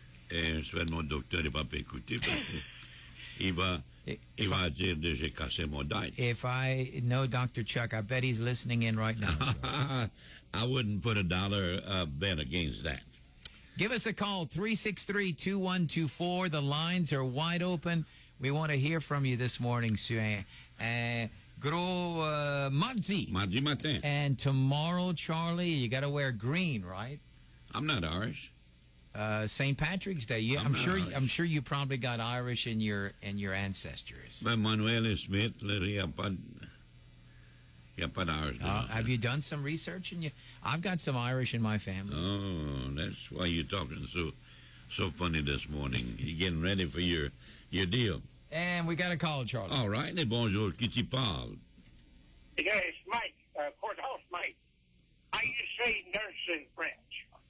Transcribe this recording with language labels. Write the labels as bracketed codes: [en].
[fr] Et je mon docteur n'est pas pu écouter parce qu'il va dire que j'ai cassé mon date. [en] If I know Dr. Chuck, I bet he's listening in right now. I wouldn't put $1 bet against that. Give us a call, 363-2124. The lines are wide open. We want to hear from you this morning, Sue. [fr] Gros mardi. Mardi matin. [en] And tomorrow, Charlie, you got to wear green, right? I'm not Irish. St. Patrick's Day. Yeah, I'm sure you probably got Irish in your ancestors. But [fr] Manuel Smith, il n'y a pas d'Irish. [en] Have you done some research? I've got some Irish in my family. Oh, that's why you're talking so funny this morning. You're getting ready for your deal. And we got a call, Charlie. All right. [fr] Bonjour. Qui tu parle? [en] Yeah, it's Mike, Courthouse Mike. How you say nurse in French?